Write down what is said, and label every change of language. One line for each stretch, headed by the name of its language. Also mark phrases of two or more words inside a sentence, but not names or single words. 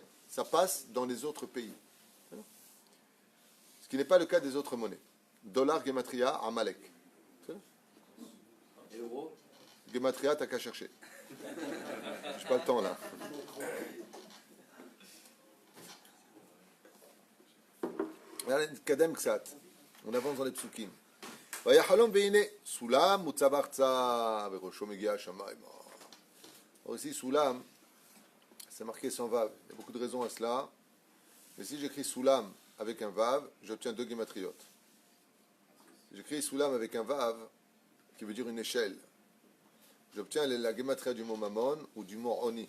French: Ça passe dans les autres pays. Ce qui n'est pas le cas des autres monnaies. Dollar, Gematria, Amalek. Et l'euro? Gematria, t'as qu'à chercher. J'ai pas le temps là.
Hebrew: נתקדם קצת.
French: On avance dans les psukim.
Hebrew: ויחלום והנה סולם מוצב ארצה וראשו מגיע השמיים.
French: Alors ici, Soulam, c'est marqué sans vav. Il y a beaucoup de raisons à cela. Mais si j'écris Soulam avec un vav, j'obtiens deux guématriotes. Si j'écris Soulam avec un vav, qui veut dire une échelle, j'obtiens la guématria du mot Mammon ou du mot Oni.